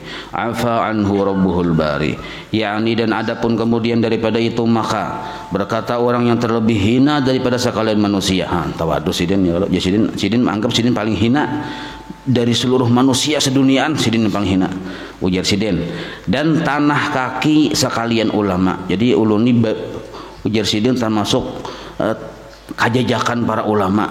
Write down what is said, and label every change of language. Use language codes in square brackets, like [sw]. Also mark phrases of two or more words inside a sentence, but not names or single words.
[ar] Afa anhu rabbuhul bari. [id] yakni dan adapun kemudian daripada itu maka berkata orang yang terlebih hina daripada sekalian manusia. [bjn] Tawadu Sidin ya, Sidin menganggap Sidin paling hina dari seluruh manusia seduniaan. Sidin yang paling hina, ujar Sidin, dan tanah kaki sekalian ulama. Jadi uluni ujar Sidin termasuk kajajakan para ulama.